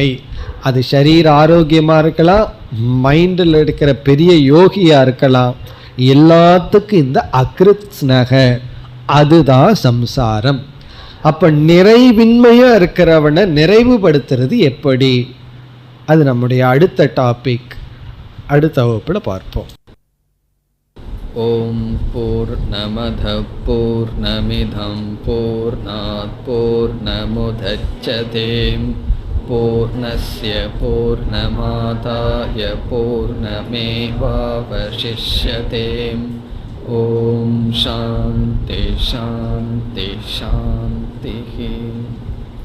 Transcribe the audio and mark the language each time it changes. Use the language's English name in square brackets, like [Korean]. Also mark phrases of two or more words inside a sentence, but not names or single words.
[Tamil] அது சரீர ஆரோக்கியமாக இருக்கலாம், மைண்டில் இருக்கிற பெரிய யோகியாக இருக்கலாம், எல்லாத்துக்கும் இந்த அகிருத்ஸ்னக அதுதான் சம்சாரம். அப்போ நிறைவின்மையாக இருக்கிறவனை நிறைவுபடுத்துறது எப்படி? அது நம்முடைய அடுத்த டாபிக், அடுத்த வகுப்பில் பார்ப்போம். [Sanskrit] ओम् पूर्णमदः पूर्णमिदं पूर्णात् पूर्णमुदच्यते पूर्णस्य पूर्णमादाय पूर्णमेवावशिष्यते. ओम् शान्ति शान्ति शान्ति.